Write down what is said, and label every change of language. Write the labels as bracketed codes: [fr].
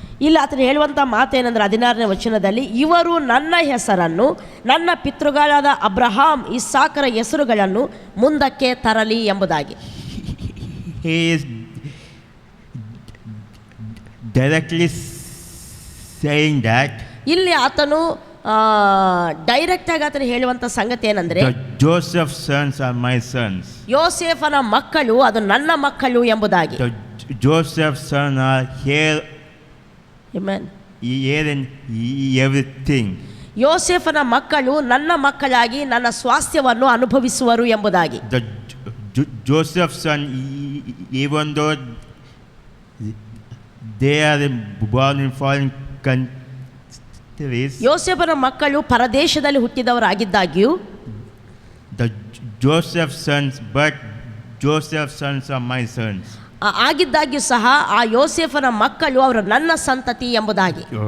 [kn] ಇಲ್ಲಿ ಆತನು ಹೇಳುವಂಥ ಮಾತೇನೆಂದರೆ 16ನೇ ವಚನದಲ್ಲಿ, ಇವರು ನನ್ನ ಹೆಸರನ್ನು ನನ್ನ ಪಿತೃಗಳಾದ ಅಬ್ರಹಾಂ, ಇಸ್ಸಾಕರ ಹೆಸರುಗಳನ್ನು ಮುಂದಕ್ಕೆ ತರಲಿ ಎಂಬುದಾಗಿ. [en] He is directly saying that [kn] ಇಲ್ಲಿ ಆತನು ಡೈರೆಕ್ಟಾಗಿ ಆತನು ಹೇಳುವಂಥ ಸಂಗತಿ ಏನಂದರೆ, [en] The Joseph's sons are my sons. [kn] ಯೋಸೇಫನ ಮಕ್ಕಳು ಅದು ನನ್ನ ಮಕ್ಕಳು ಎಂಬುದಾಗಿ. [en] The Joseph's sons are here Amen. in everything. [kn] ಯೋಸೇಫನ ಮಕ್ಕಳು ನನ್ನ ಮಕ್ಕಳಾಗಿ ನನ್ನ ಸ್ವಾಸ್ಥ್ಯವನ್ನು ಅನುಭವಿಸುವರು ಎಂಬುದಾಗಿ. [en] The Joseph's son, even though they are born in foreign countries, [kn] ಯೋಸೇಫನ ಮಕ್ಕಳು ಪರದೇಶದಲ್ಲಿ ಹುಟ್ಟಿದವರಾಗಿದ್ದಾಗ್ಯೂ, [en] the Joseph's sons, but Joseph's sons are my sons. [kn] ಆಗಿದ್ದಾಗ್ಯೂ ಸಹ ಆ ಯೋಸೇಫನ ಮಕ್ಕಳು ಅವರು ನನ್ನ ಸಂತತಿ ಎಂಬುದಾಗಿ.